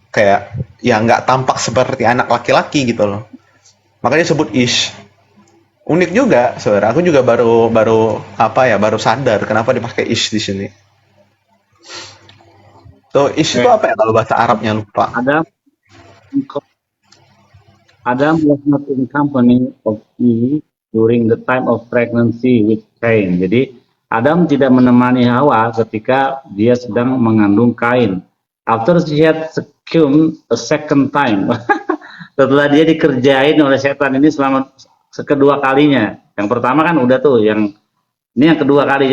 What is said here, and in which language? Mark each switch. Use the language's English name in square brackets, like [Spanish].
[Indonesian] Kayak ya nggak tampak seperti anak laki-laki gitu loh. Makanya disebut ish. Unik juga, saudara. Aku juga baru sadar kenapa dipakai ish di sini. Tuh, ish itu apa ya kalau bahasa Arabnya lupa. [English] Adam was not in company of Eve during the time of pregnancy with Cain. [Indonesian] Jadi Adam tidak menemani Hawa ketika dia sedang mengandung Kain. [English] After she had succumbed a second time. [Indonesian] Setelah dia dikerjain oleh setan ini selama kedua kalinya. Yang pertama kan udah tuh, ini yang kedua kali.